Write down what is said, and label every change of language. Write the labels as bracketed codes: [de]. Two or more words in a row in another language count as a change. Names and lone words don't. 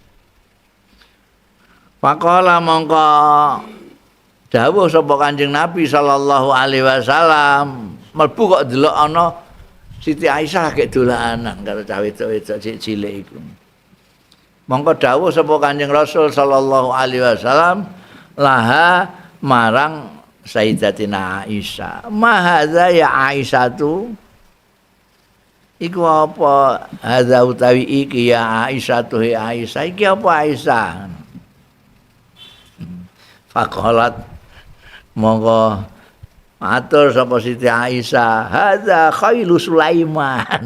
[jv] Faqala mongko dawuh sapa Kanjeng Nabi [ar] صلى الله عليه وسلم, [jv] mlebu kok delok ana Siti Aisyah lagi dolanan karo cah wedok-wedok cilik iku. Mongko dawuh sapa Kanjeng Rasul [ar] صلى الله عليه وسلم [jv] laha marang Sayyidatina Aisyah. [ar] ما هذا يا عائشة [jv] tu iku apa? Hadza utawi iki ya Aisyah tu Aisyah iki apa Aisyah? Faqalat monggo matur sapa Siti Aisyah, [ar] هذا خيل سليمان.